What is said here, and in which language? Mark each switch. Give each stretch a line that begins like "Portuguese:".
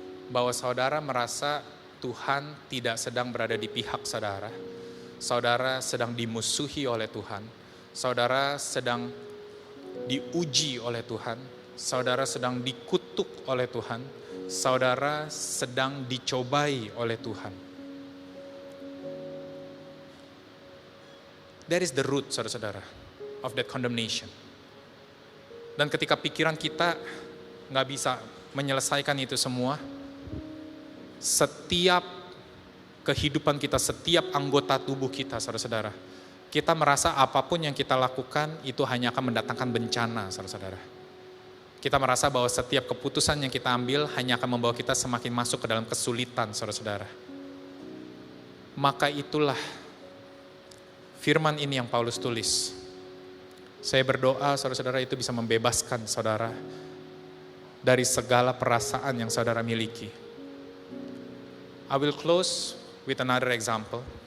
Indonesian: Bahwa saudara merasa Tuhan tidak sedang berada di pihak saudara. Saudara sedang dimusuhi oleh Tuhan. Saudara sedang diuji oleh Tuhan. Saudara sedang dikutuk oleh Tuhan. Saudara sedang dicobai oleh Tuhan.
English: That is the root, saudara-saudara, of that condemnation.
Indonesian: Dan ketika pikiran kita nggak bisa menyelesaikan itu semua, setiap kehidupan kita, setiap anggota tubuh kita, saudara-saudara, kita merasa apapun yang kita lakukan itu hanya akan mendatangkan bencana, saudara-saudara. Kita merasa bahwa setiap keputusan yang kita ambil hanya akan membawa kita semakin masuk ke dalam kesulitan, saudara-saudara. Maka itulah firman ini yang Paulus tulis. Saya berdoa saudara-saudara itu bisa membebaskan saudara dari segala perasaan yang saudara miliki.
English: I will close with another example.